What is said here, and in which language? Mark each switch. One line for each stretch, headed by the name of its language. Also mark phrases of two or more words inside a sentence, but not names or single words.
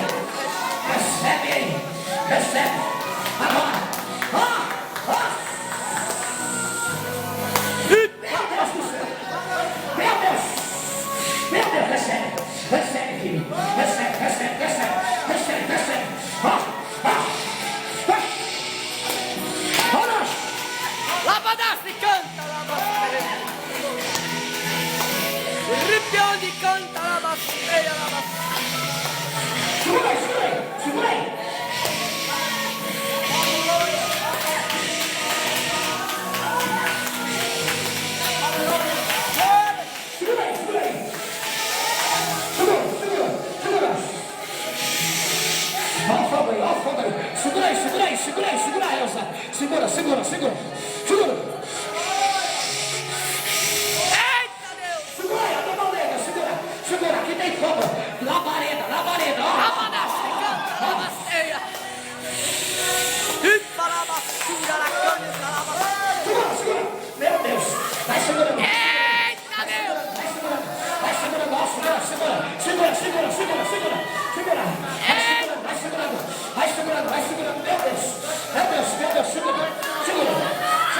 Portuguese: Recebe aí. Recebe. Agora. Meu Deus do céu. Meu Deus. Meu Deus. Recebe. Recebe, filho. Recebe, recebe, recebe. Recebe, recebe. Labadassi canta la basteia. Ripioni canta la basteia, la basteia. Segura aí, segura aí, segura aí. Segura aí, segura aí. Segura, segura, segura. Olha o fogo aí, olha o fogo aí. Segura aí, segura aí, segura aí, segura aí, Elsa. Segura, segura, segura. Segura. Eita Deus! Segura aí, a tua mão negra, segura. Segura, aqui tem fogo. Labareda, labareda. Labadassi canta la basteia. Ripa la basura, la canta la basteia. Segura, segura. Meu Deus. Vai segurando. Eita Deus! Vai segurando. Vai segurando. Ó, segura, segura. Segura, segura, segura, segura. Segura. Vai segurando, vai segurando. Vai segurando, vai segurando. Meu Deus. Meu Deus, meu Deus. Segura. Segura.